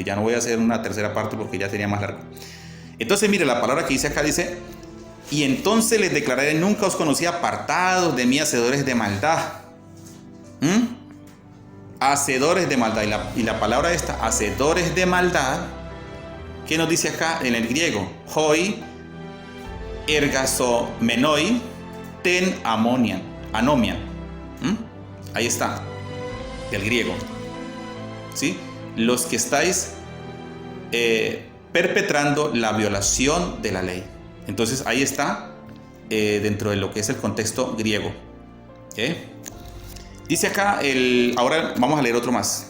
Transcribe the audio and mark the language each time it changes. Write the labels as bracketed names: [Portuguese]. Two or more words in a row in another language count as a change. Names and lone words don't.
[Spanish] Ya no voy a hacer una tercera parte porque ya sería más largo. Entonces, mire, la palabra que dice acá dice, y entonces les declararé, nunca os conocí, apartados de mí, hacedores de maldad. Hacedores de maldad. Y la palabra esta, hacedores de maldad, ¿qué nos dice acá en el griego? [Greek] Hoi, ἐργαζόμενοι, τὴν ἀνομίαν. [Spanish] Ahí está, del griego. ¿Sí? Los que estáis perpetrando la violación de la ley. Entonces ahí está dentro de lo que es el contexto griego. Dice acá, ahora vamos a leer otro más.